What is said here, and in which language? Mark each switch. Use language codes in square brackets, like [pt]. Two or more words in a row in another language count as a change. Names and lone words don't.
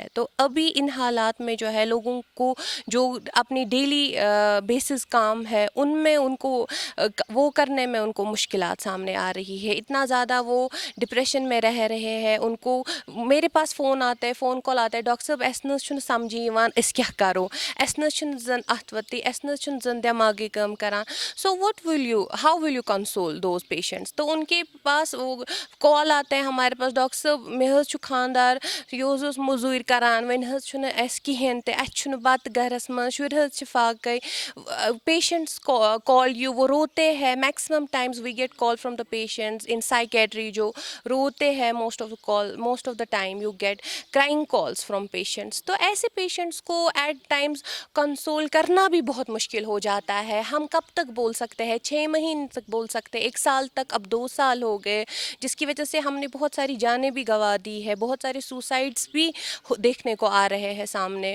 [hi] तो अभी इन हालात में जो है लोगों को जो अपनी [en] daily basis [hi] काम है उनमें उनको वो करने में उनको मुश्किलात सामने आ रही है। इतना ज़्यादा वो डिप्रेशन में रह रहे हैं। उनको मेरे पास फ़ोन आता है, फ़ोन कॉल आता है, डॉक्टर साहब [ks] एस छुन समझी यिवान अस क्या करो, एस छुन जन अथ वती, एस छुन जन दिमागी काम करान। [en] So what will you, how will you console those patients? [hi] तो उनके पास वो कॉल आता है हमारे पास, डॉक्टर साहब [en] मे हज छु खानदार, यह मजूर करान, वन हज छुन अस कहें ते, अस छुन बत घरस मज, शुर हज छ फाकै। patients call you, [hi] वो रोते हैं। [en] Maximum times we get call from the patients in psychiatry [hi] जो रोते हैं। [en] Most of the time you get crying calls from patients. [hi] तो ऐसे पेशेंट्स को [en] at times [hi] कंसोल करना भी बहुत मुश्किल हो जाता है। हम कब तक बोल सकते हैं? 6 महीने तक बोल सकते हैं, 1 साल तक, अब 2 साल हो गए, जिसकी वजह से हमने बहुत सारी जानें भी गंवा दी है। बहुत सारे सुसाइड्स भी देखने को आ रहे हैं सामने।